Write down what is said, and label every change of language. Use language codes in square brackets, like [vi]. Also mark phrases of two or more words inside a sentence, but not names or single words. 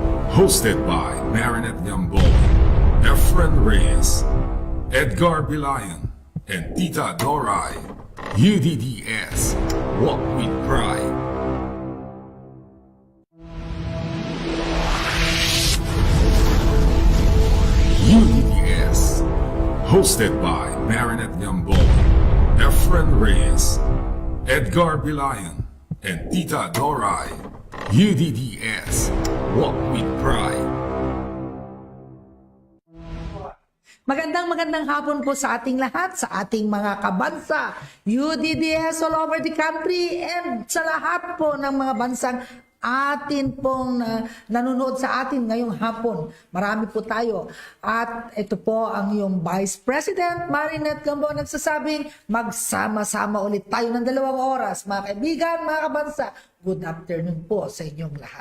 [en] Hosted by Marinette Gambol, Efren Reyes, Edgar Bilayan, and Tita Doray. UDDS, Walk with Pride. UDDS, hosted by Marinette Gambol, Efren Reyes, Edgar Bilayan, and Tita Doray. UDDS, Walk with Pride. [tl] Magandang hapon po sa ating lahat, sa ating mga kabansa, [en] UDDS all over the country, [tl] and sa lahat po ng mga bansang atin pong nanonood sa atin ngayong hapon. Marami po tayo. At ito po ang iyong Vice President Marinette Gambol nagsasabing magsama-sama ulit tayo ng 2 oras. Mga kaibigan, mga kabansa, [en] good afternoon [tl] po sa inyong lahat.